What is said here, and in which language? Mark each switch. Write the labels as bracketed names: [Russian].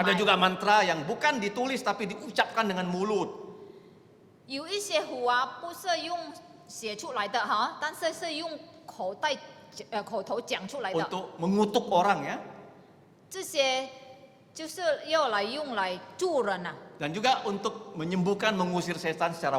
[Indonesian] Ada juga mantra yang bukan ditulis tapi diucapkan dengan mulut. [Chinese] 有一些壶啊，不是用写出来的哈，但是是用口头讲出来的。 [Indonesian] Untuk mengutuk orang ya. [Chinese] 这些就是要用来助人啊。 [Indonesian] Dan juga untuk menyembuhkan, mengusir setan secara